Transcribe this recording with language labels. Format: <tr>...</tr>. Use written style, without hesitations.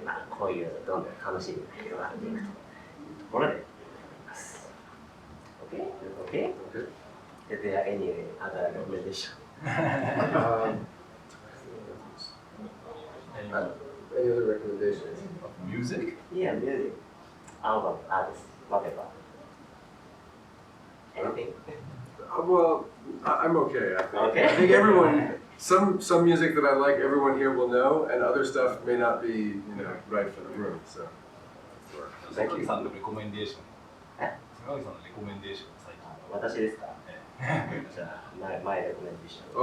<ja>こういうどんどん楽しみが広がっていくというところであります。</ja> <en>Okay? Is there any other recommendation? Any other recommendations? Music? Yeah, music. Album, artist, whatever. Anything? Well, I'm okay. I think. Okay. I think everyone. Some music that I like, everyone here will know, and other stuff may not be, right for the room. So, thank you.</en> <ja>さんのレコメンデーション。え？坂口さんのレコメンデーション最近。私ですか？じゃあ、マイレコメンデーション。</ja>